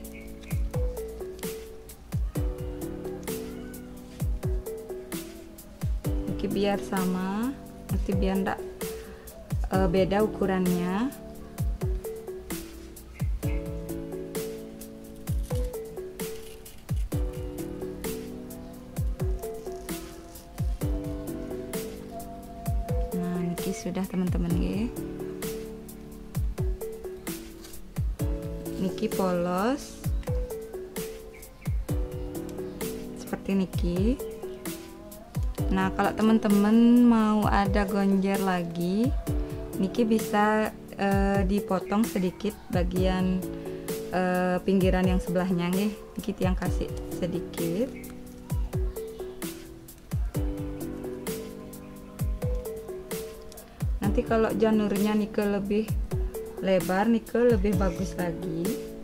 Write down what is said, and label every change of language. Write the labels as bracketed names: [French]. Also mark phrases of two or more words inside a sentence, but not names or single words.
[Indonesian] Niki biar sama, nanti biar enggak beda ukurannya. Nah, niki sudah teman-teman nggih. Niki polos seperti niki. Nah, kalau teman-teman mau ada gonjer lagi, niki bisa dipotong sedikit bagian pinggiran yang sebelahnya nggih. Niki yang kasih sedikit. Nanti kalau janurnya nike lebih lebar, nike lebih bagus lagi.